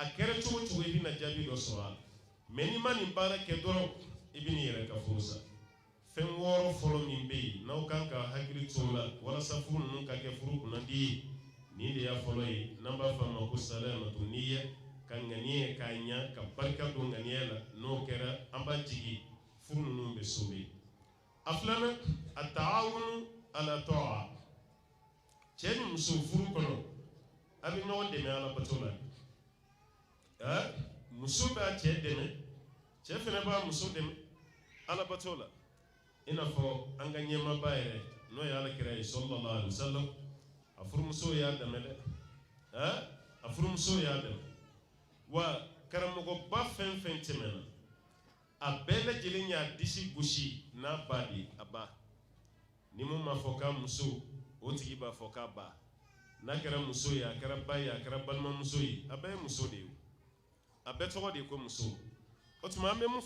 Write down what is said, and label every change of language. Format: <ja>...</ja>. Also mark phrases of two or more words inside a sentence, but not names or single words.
<bm>kɛra cogo cogo i bɛna jaabi dɔ sɔrɔ a la mais n'i ma nin baara kɛ dɔrɔn i bɛ n'i yɛrɛ ka furu sa fɛn wɔɔrɔ fɔlɔ min bɛ yen n'aw kan ka hakili to o la walasa furu ninnu ka kɛ furu kunnadi ye nin de y'a fɔlɔ ye n'an b'a fɔ a ma ko</bm> <ar>سلامة نية</ar> <bm>ka ŋaniya k'a ɲa ka barika don ŋaniya la n'o kɛra an b'a jigi furu ninnu bɛ sauver a filanan a</bm> <ar>تعاون على طاعة</ar> <bm>cɛ ni muso furu kɔnɔ a bɛ ɲɔgɔn dɛmɛ ala bato la muso b'a cɛ dɛmɛ cɛ fana b'a muso dɛmɛ ala bato la i n'a fɔ an ka ɲɛmaaba yɛrɛ n'o ye alakira ye</bm> <ar>صلى الله عليه وسلم</ar> <bm>a furumuso y'a dɛmɛ dɛ a furumuso y'a dɛmɛ wa karamɔgɔba fɛn fɛn tɛmɛna a bɛɛ lajɛlen y'a disi gosi n'a ba de a ba ni mun ma fɔ k'a muso o tigi b'a fɔ k'a ba n'a kɛra muso ye a kɛra ba ye a kɛra balimamuso ye a bɛɛ ye muso de ye a bɛɛ tɔgɔ de ye ko muso o tuma an bɛ mun fɔ</bm>